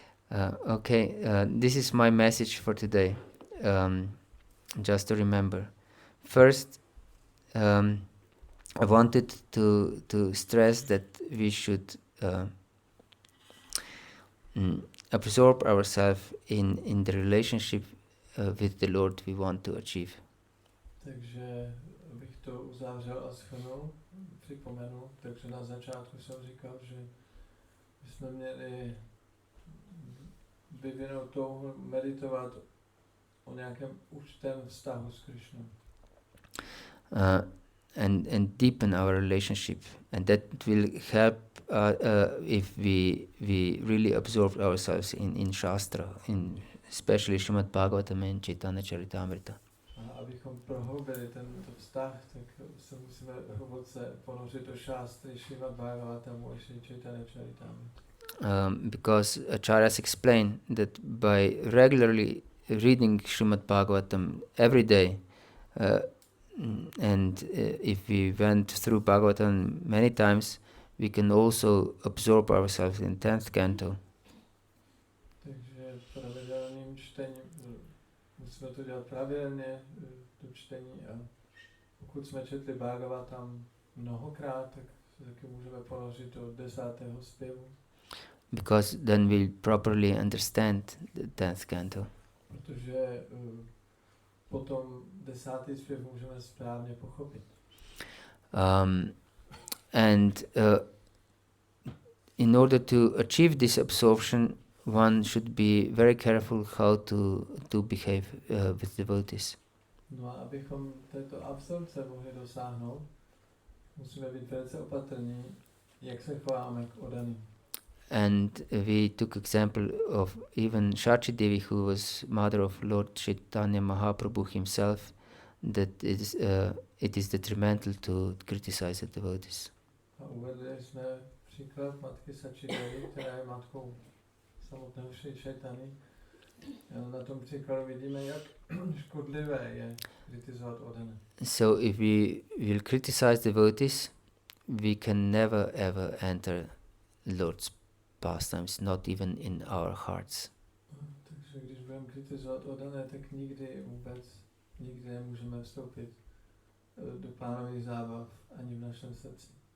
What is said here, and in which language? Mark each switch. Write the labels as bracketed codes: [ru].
[en] Okay, this is my message for today. Just to remember. First, I wanted to stress that we should absorb ourselves in the relationship with the Lord we want to achieve. [cs] Takže bych to uzavřel a shrnul, připomenul. Takže na začátku jsem říkal, že jsme měli vyvinout touhu meditovat o nějakém účtém vztahu s Krišnou. [en] and deepen our relationship, and that will help if we really absorb ourselves in Shastra, in especially Srimad Bhagavatam and Chaitanya Charitamrita. [cs] A abychom prohloubili tento vztah, tak se musíme hluboce ponořit do šástry Srimad Bhagavatamu a Sri Chaitanya Charitamrita. [en] Because acharyas explain that by regularly reading Srimad Bhagavatam every day, and if we went through Bhagavatam many times, we can also absorb ourselves in 10th canto. [cs] Takže pravidelným čtením, musíme to dělat pravidelně, to čtení, a pokud jsme četli Bhagavatam mnohokrát, tak se taky můžeme ponořit do 10. zpěvu. [en] Because then we'll properly understand the 10th canto. [cs] Protože potom 10. zpěv můžeme správně pochopit. [en] And in order to achieve this absorption, one should be very careful how to behave with devotees. [cs] No a abychom této absorpce mohli dosáhnout, musíme být velice opatrní, jak se chováme k odaným. [en] And we took example of even Shachi Devi, who was mother of Lord Chaitanya Mahaprabhu himself, that it is detrimental to criticize the devotees. [cs] A uvedli jsme příklad matky Sači Devi, která je matkou samotného Sri Chaitanya. Na tom příkladu vidíme, jak škodlivé je kritizovat odané. [en] So if we will criticize devotees, we can never ever enter Lord's pastimes, not even in our hearts. [cs] Takže když budeme kritizovat odané, tak nikdy nemůžeme vstoupit do pánových zábav ani v našem srdci.